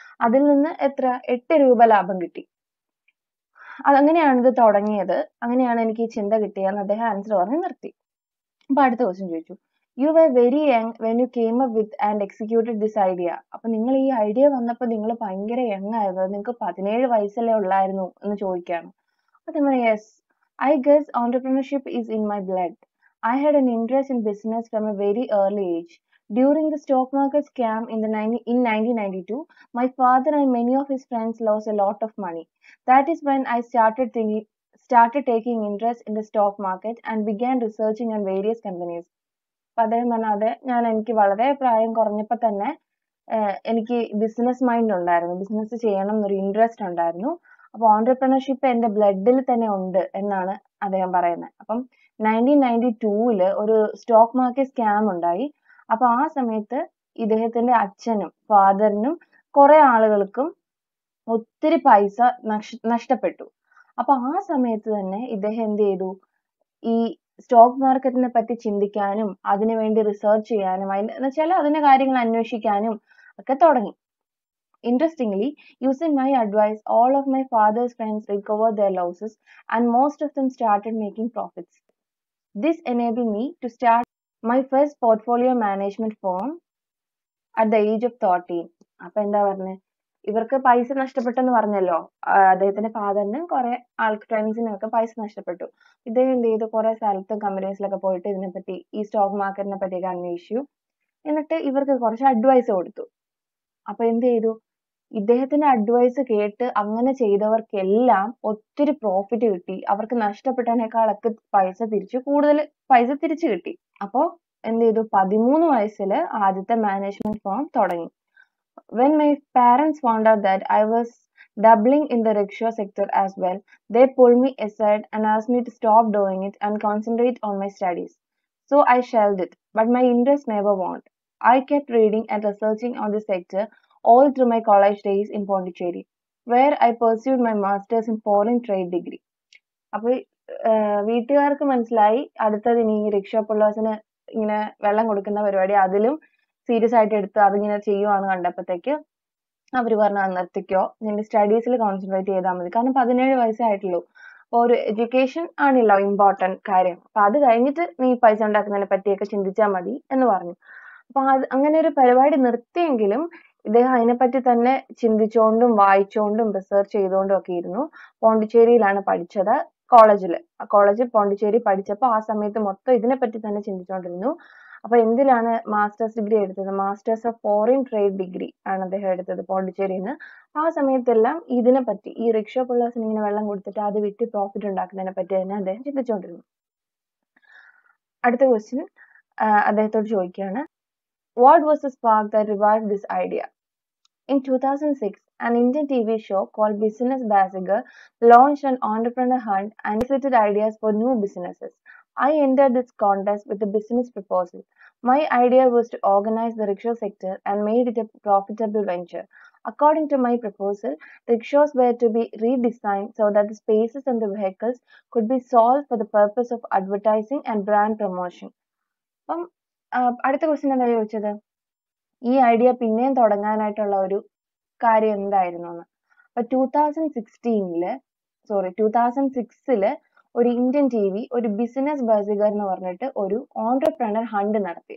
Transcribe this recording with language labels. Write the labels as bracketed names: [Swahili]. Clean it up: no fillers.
[Malayalam] അതിൽ നിന്ന് എത്ര, 8 രൂപ ലാഭം കിട്ടി. അതങ്ങനെയാണ് ഇത് തുടങ്ങിയത്, അങ്ങനെയാണ് എനിക്ക് ഈ ചിന്ത കിട്ടിയെന്ന് അദ്ദേഹം ആൻസർ പറഞ്ഞ് നിർത്തി. അപ്പൊ അടുത്ത ക്വസ്റ്റ്യൻ ചോദിച്ചു, [English] You were very young when you came up with and executed this idea. [Malayalam] അപ്പൊ നിങ്ങൾ ഈ ഐഡിയ വന്നപ്പോൾ നിങ്ങൾ ഭയങ്കര യങ് ആയിരുന്നു, നിങ്ങൾക്ക് 17 വയസ്സല്ലേ ഉള്ളായിരുന്നു എന്ന് ചോദിക്കുകയാണ്. [English] അതേപോലെ yes, I guess entrepreneurship is in my blood. I had an interest in business from a very early age. During the stock market scam in 1992, my father and many of his friends lost a lot of money. That is when I started taking interest in the stock market and began researching on various companies. [Malayalam] അപ്പൊ അദ്ദേഹം പറഞ്ഞാൽ എനിക്ക് വളരെ പ്രായം കുറഞ്ഞപ്പോൾ തന്നെ എനിക്ക് business mind ഉണ്ടായിരുന്നു, business ചെയ്യണം എന്നൊരു ഇൻട്രസ്റ്റ് ഉണ്ടായിരുന്നു. അപ്പൊ ഓൺടർപ്രണർഷിപ്പ് എന്റെ ബ്ലഡിൽ തന്നെ ഉണ്ട് എന്നാണ് അദ്ദേഹം പറയുന്നത്. അപ്പം 1992 ഒരു സ്റ്റോക്ക് മാർക്കറ്റ് സ്കാം ഉണ്ടായി. അപ്പൊ ആ സമയത്ത് ഇദ്ദേഹത്തിന്റെ അച്ഛനും ഫാദറിനും കുറെ ആളുകൾക്കും ഒത്തിരി പൈസ നഷ്ടപ്പെട്ടു. അപ്പൊ ആ സമയത്ത് തന്നെ ഇദ്ദേഹം എന്ത് ചെയ്തു, ഈ സ്റ്റോക്ക് മാർക്കറ്റിനെ പറ്റി ചിന്തിക്കാനും അതിനുവേണ്ടി റിസർച്ച് ചെയ്യാനും എന്നുവെച്ചാൽ അതിന്റെ കാര്യങ്ങൾ അന്വേഷിക്കാനും ഒക്കെ തുടങ്ങി. [English] Interestingly, using my advice, all of my father's friends recovered their losses and most of them started making profits. This enabled me to start my first portfolio management firm at the age of 13. [Malayalam] അപ്പൊ എന്താ പറഞ്ഞത്, ഇവർക്ക് പൈസ നഷ്ടപ്പെട്ടെന്ന് പറഞ്ഞല്ലോ, അദ്ദേഹത്തിന്റെ ഫാദറിനും കുറെ ഫ്രണ്ട്സിനും ഒക്കെ പൈസ നഷ്ടപ്പെട്ടു. ഇദ്ദേഹം എന്ത് ചെയ്തു, കുറെ സ്ഥലത്തും കമ്പനീസിലൊക്കെ പോയിട്ട് ഇതിനെപ്പറ്റി, ഈ സ്റ്റോക്ക് മാർക്കറ്റിനെ പറ്റിയൊക്കെ അന്വേഷിച്ചു. എന്നിട്ട് ഇവർക്ക് കുറച്ച് അഡ്വൈസ് കൊടുത്തു. അപ്പൊ എന്ത് ചെയ്തു, ഇദ്ദേഹത്തിന്റെ അഡ്വൈസ് കേട്ട് അങ്ങനെ ചെയ്തവർക്കെല്ലാം ഒത്തിരി പ്രോഫിറ്റ് കിട്ടി. അവർക്ക് നഷ്ടപ്പെട്ടതിനേക്കാളൊക്കെ കൂടുതൽ പൈസ തിരിച്ചു കിട്ടി. അപ്പോ എന്ത് ചെയ്തു, 13 വയസ്സിൽ ആദ്യത്തെ മാനേജ്മെന്റ് ഫേം തുടങ്ങി. [English] When my parents found out that I was doubling in the rickshaw sector as well, they pulled me aside and asked me to stop doing it and concentrate on my studies. So I shelved it, but my interest never waned. I kept reading and researching on the sector all through my college days in Pondicherry, where I pursued my masters in foreign trade degree. [Malayalam] അപ്പോൾ വീട്ടുകാർക്ക് മനസ്സിലായി അടുത്തത് ഇനി rickshaw പുള്ളേഴ്സിന് ഇങ്ങനെ വെള്ളം കൊടുക്കുന്ന പരിപാടി അതിലും സീരിയസ് ആയിട്ട് എടുത്ത് അതിങ്ങനെ ചെയ്യുവാന്ന് കണ്ടപ്പോഴത്തേക്ക് അവർ പറഞ്ഞു, നിർത്തിക്കോ, നിന്റെ സ്റ്റഡീസിൽ കോൺസെൻട്രേറ്റ് ചെയ്താൽ മതി. കാരണം 17 വയസ്സേ ആയിട്ടുള്ളൂ. അപ്പോൾ ഒരു എഡ്യൂക്കേഷൻ ആണല്ലോ ഇമ്പോർട്ടന്റ് കാര്യം. അപ്പൊ അത് കഴിഞ്ഞിട്ട് നീ പൈസ ഉണ്ടാക്കുന്നതിനെ പറ്റിയൊക്കെ ചിന്തിച്ചാൽ മതി എന്ന് പറഞ്ഞു. അപ്പൊ അങ്ങനെ ഒരു പരിപാടി നിർത്തിയെങ്കിലും ഇദ്ദേഹം അതിനെപ്പറ്റി തന്നെ ചിന്തിച്ചുകൊണ്ടും വായിച്ചുകൊണ്ടും റിസർച്ച് ചെയ്തുകൊണ്ടും ഒക്കെ ഇരുന്നു. പോണ്ടിച്ചേരിയിലാണ് പഠിച്ചത്, കോളേജിൽ പോണ്ടിച്ചേരി പഠിച്ചപ്പോൾ ആ സമയത്ത് മൊത്തം ഇതിനെപ്പറ്റി തന്നെ ചിന്തിച്ചുകൊണ്ടിരുന്നു. അപ്പൊ എന്തിലാണ് മാസ്റ്റേഴ്സ് ഡിഗ്രി എടുത്തത്, masters of foreign trade degree ആണ് അദ്ദേഹം എടുത്തത് പോണ്ടിച്ചേരിന്ന്. ആ സമയത്തെല്ലാം ഇതിനെപ്പറ്റി, ഈ റിക്ഷ പിള്ളേഴ്സിന് ഇങ്ങനെ വെള്ളം കൊടുത്തിട്ട് അത് വിറ്റ് പ്രോഫിറ്റ് ഉണ്ടാക്കുന്നതിനെ പറ്റി തന്നെ അദ്ദേഹം ചിന്തിച്ചുകൊണ്ടിരുന്നു. അടുത്ത ക്വസ്റ്റ്യൻ അദ്ദേഹത്തോട് ചോദിക്കുകയാണ്, [English] what was the spark that revived this idea? In 2006, an Indian TV show called Business Bazaar launched an entrepreneur hunt and solicited ideas for new businesses. I entered this contest with a business proposal. My idea was to organize the rickshaw sector and made it a profitable venture. According to my proposal, rickshaws were to be redesigned so that the spaces and the vehicles could be sold for the purpose of advertising and brand promotion. [Malayalam] അടുത്ത question എന്താ ചോദിച്ചത്, ഈ idea പിന്നെയും തുടങ്ങാനായിട്ടുള്ള ഒരു കാര്യം എന്തായിരുന്നു എന്ന്. അപ്പൊ 2006 ഒരു ഇന്ത്യൻ TV ഒരു ബിസിനസ് ബസിഗർ എന്ന് പറഞ്ഞിട്ട് ഒരു ഓൺടർപ്രണർ ഹണ്ട് നടത്തി.